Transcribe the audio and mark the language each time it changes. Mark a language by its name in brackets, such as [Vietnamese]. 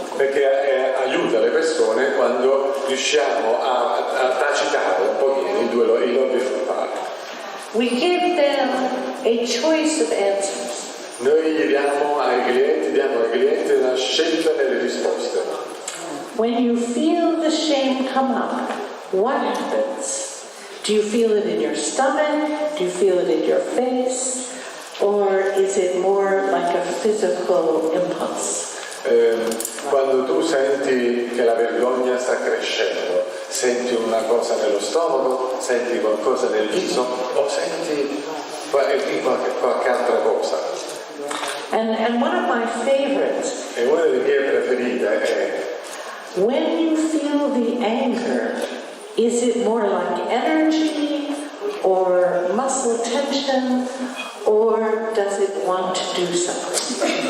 [Italian] perché aiuta le persone quando riusciamo a tacitare un pochino i lobi frontali. [English] We give them a choice of answers. [Italian] Noi diamo ai clienti una scelta nelle risposte. [English] When you feel the shame come up, what happens? Do you feel it in your stomach? Do you feel it in your face? Or is it more like a physical impulse? [Italian] Quando tu senti che la vergogna sta crescendo, senti una cosa nello stomaco, senti qualcosa nel viso o senti qualche altra cosa? [English] And one of my favorites, [Italian] E una delle mie preferite è [English] when you feel the anger, is it more like energy or muscle tension, or does it want to do something?